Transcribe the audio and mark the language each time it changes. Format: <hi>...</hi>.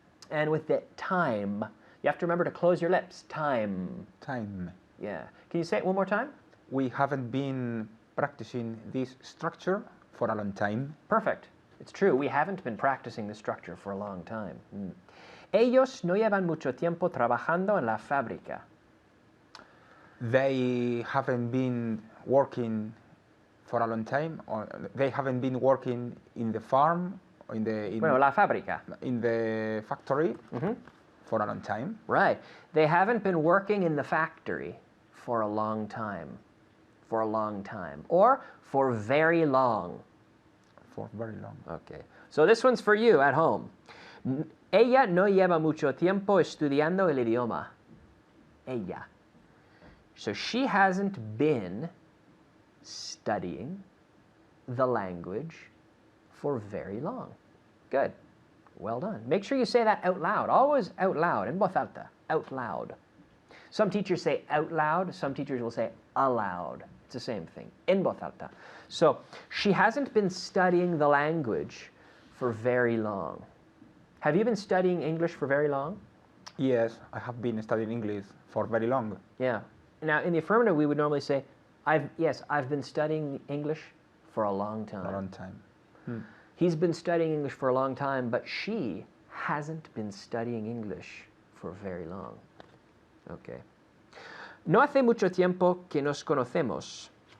<en>And with the time, you have to remember to close your lips. Time. Time. Yeah. Can you say it one more time? We haven't been practicing this structure for a long time. Perfect. It's true. We haven't been practicing this structure for a long time.</en> <es>Ellos no llevan mucho tiempo trabajando en la fábrica.</es> <en>They haven't been working for a long time, or they haven't been working in the farm, or</en> <es>La fábrica.</es> <en>in the factory for a long time. Right. They haven't been working in the factory for a long time. For a long time. Or for very long. For very long. Okay. So this one's for you at home.</en> <es>Ella no lleva mucho tiempo estudiando el idioma. Ella.</es> <en>So she hasn't been studying the language for very long. Good. Well done. Make sure you say that out loud. Always out loud.</en> <es>En voz alta.</es> <en>Out loud. Some teachers say out loud. Some teachers will say aloud. It's the same thing.</en> <es>En voz alta.</es> <en>So she hasn't been studying the language for very long. Have you been studying English for very long? Yes, I have been studying English for very long. Yeah. Now, in the affirmative, we would normally say, I've been studying English for a long time. For a long time. He's been studying English for a long time, but she hasn't been studying English for very long. Okay.</en> <es>No hace mucho tiempo que nos conocemos.</es>